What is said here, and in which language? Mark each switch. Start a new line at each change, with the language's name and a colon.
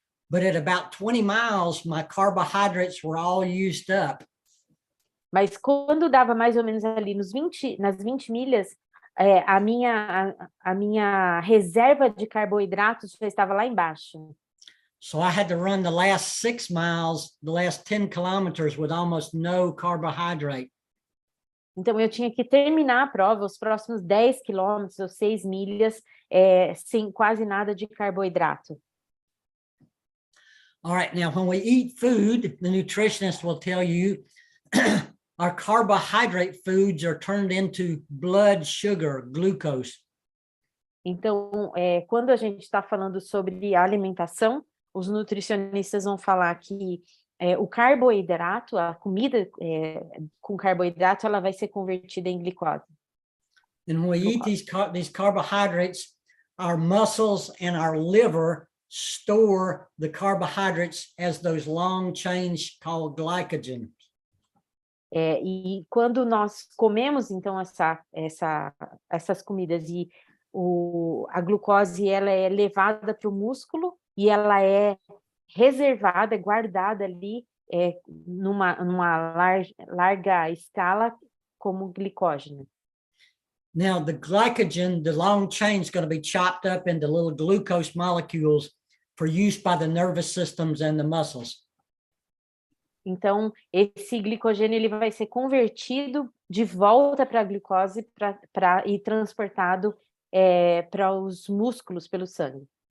English: But at about 20 miles, my carbohydrates were all used up.
Portuguese: Mas quando dava mais ou menos ali nas 20 milhas, a minha reserva de carboidratos já estava lá embaixo.
English: So I had to run the last 6 miles, the last 10 kilometers with almost no carbohydrate.
Portuguese: Então, eu tinha que terminar a prova, os próximos 10 quilômetros ou 6 milhas, sem quase nada de carboidrato.
English: All right, now when we eat food, the nutritionist will tell you our carbohydrate foods are turned into blood sugar, glucose.
Portuguese: Então, quando a gente está falando sobre a alimentação, os nutricionistas vão falar que o carboidrato, a comida com carboidrato, ela vai ser convertida em glicose.
English: And when we eat these carbohydrates, our muscles and our liver store the carbohydrates as those long chains called glycogen.
Portuguese: E quando nós comemos, então, essas comidas e a glucose ela é levada para o músculo e ela é reservada, guardada ali numa larga escala como glicógeno.
English: Now, the glycogen, the long chain, is going to be chopped up into little glucose molecules for use by the nervous systems and the muscles.
Portuguese: Então, esse glicogênio ele vai ser convertido de volta para a glicose e transportado para os músculos pelo sangue.